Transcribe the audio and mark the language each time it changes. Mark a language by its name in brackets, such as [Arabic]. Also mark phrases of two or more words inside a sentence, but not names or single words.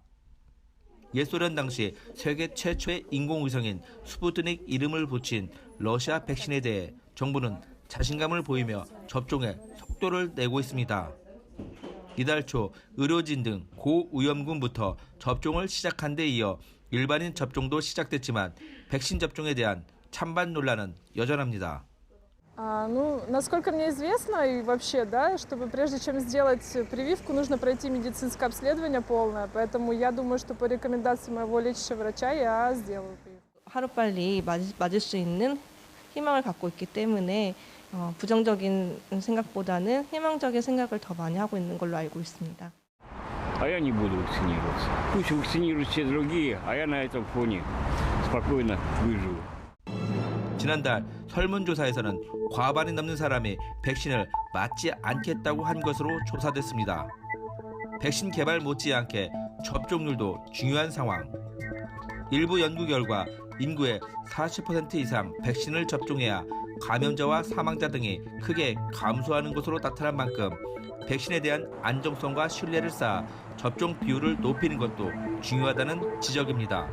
[Korean] 옛소련 당시 세계 최초의 인공위성인 스푸트닉 이름을 붙인 러시아 백신에 대해 정부는 자신감을 보이며 접종에 속도를 내고 있습니다. 이달 초 의료진 등 고위험군부터 접종을 시작한 데 이어 일반인 접종도 시작됐지만 백신 접종에 대한 찬반 논란은 여전합니다. [Russian] Насколько мне известно, и вообще, да, чтобы прежде чем сделать прививку, нужно пройти медицинское обследование полное. Поэтому я думаю, что по рекомендации моего лечащего врача я сделаю прививку. [Korean] 하루빨리 맞을 수 있는 희망을 갖고 있기 때문에 부정적인 생각보다는 희망적인 생각을 더 많이 하고 있는 걸로 알고 있습니다. [Russian] А я не буду вакцинироваться. Пусть вакцинируют все другие, а я на этом фоне Спокойно выживу. [Korean] 지난달 설문조사에서는 과반이 넘는 사람이 백신을 맞지 않겠다고 한 것으로 조사됐습니다. 백신 개발 못지않게 접종률도 중요한 상황. 일부 연구 결과 인구의 40% 이상 백신을 접종해야 감염자와 사망자 등이 크게 감소하는 것으로 나타난 만큼 백신에 대한 안정성과 신뢰를 쌓아 접종 비율을 높이는 것도 중요하다는 지적입니다.